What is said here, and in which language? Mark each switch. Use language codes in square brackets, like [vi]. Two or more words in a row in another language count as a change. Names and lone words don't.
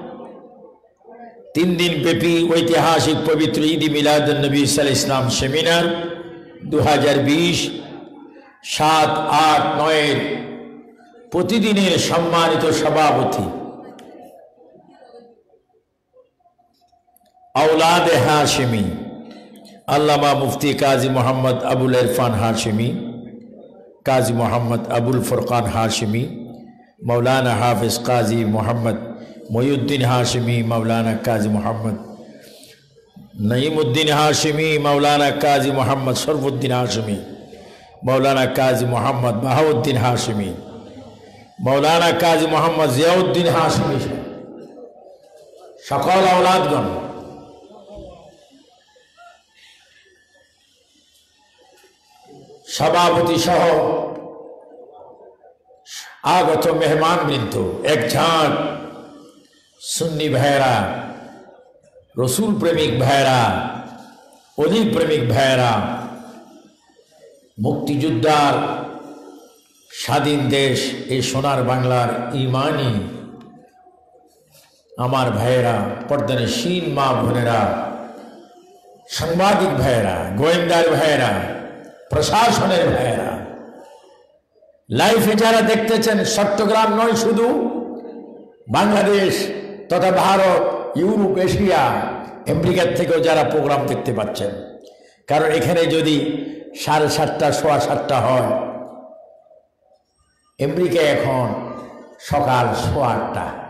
[bn] 3 দিন ব্যাপী ঐতিহাসিক পবিত্র ঈদ মিলাদুন নবী [ar] صلى الله عليه وسلم [bn] সেমিনার 2020 7, 8, 9 প্রতিদিনের সম্মানিত সভাপতি আওলাদে হাশিমি আল্লামা মুফতি কাজী মোহাম্মদ আবুল ইরফান হাশিমি, কাজী মোহাম্মদ আবুল ফুরকান হাশিমি, मौलाना हाफिज काजी मोहम्मद मोयुद्दीन हाशिमी, मौलाना काजी मोहम्मद नईमुद्दीन हाशिमी, मौलाना काजी मोहम्मद शरफुद्दीन हाशिमी, मौलाना काजी मोहम्मद बहाउद्दीन हाशिमी, मौलाना काजी मोहम्मद जियाउद्दीन हाशिमी সকল আওলাদগণ সভাপতি সহ আগত মেহমান বৃন্দ এক ঝাঁক সুন্নি ভাইরা, রাসুল প্রেমিক ভাইরা, আলী প্রেমিক ভাইরা, মুক্তিযোদ্ধার স্বাধীন দেশ এ সোনার বাংলার ঈমানী আমার ভাইরা, পর্দানশীন মা বোনেরা, সাংবাদিক ভাইরা, গোয়েন্দার ভাইরা, প্রশাসনের ভাইরা, लाइफे যারা দেখতেছেন চট্টগ্রাম নয় শুধু বাংলাদেশ তথা ভারত, ইউরোপ, এশিয়া, আমেরিকা থেকেও যারা প্রোগ্রাম দেখতে পাচ্ছেন, কারণ এখানে যদি 7:30 সোয়া 7টা হয়, আমেরিকায় এখন সকাল সোয়া 8টা।